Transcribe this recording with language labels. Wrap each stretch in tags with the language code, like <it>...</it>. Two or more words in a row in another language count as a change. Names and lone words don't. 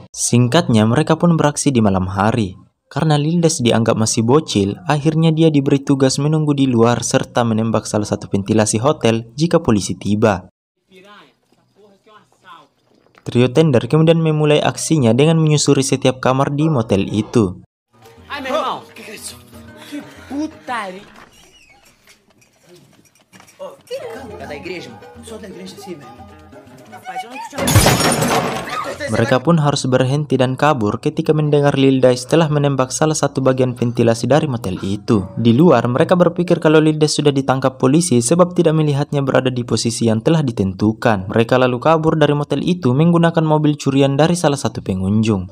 <id>Singkatnya, mereka pun beraksi di malam hari. Karena Lil Dash dianggap masih bocil, akhirnya dia diberi tugas menunggu di luar serta menembak salah satu ventilasi hotel jika polisi tiba. Trio tender kemudian memulai aksinya dengan menyusuri setiap kamar di motel itu.</id> <pt>Ai, meu irmão! Que é isso? Que putaria! Ô, é da igreja, mano? Sou da igreja sim, meu irmão. Rapaz, eu não te chamo.</pt> <id>Mereka pun harus berhenti dan kabur ketika mendengar Lil Dash telah menembak salah satu bagian ventilasi dari motel itu. Di luar, mereka berpikir kalau Lil Dash sudah ditangkap polisi sebab tidak melihatnya berada di posisi yang telah ditentukan. Mereka lalu kabur dari motel itu menggunakan mobil curian dari salah satu pengunjung.</id>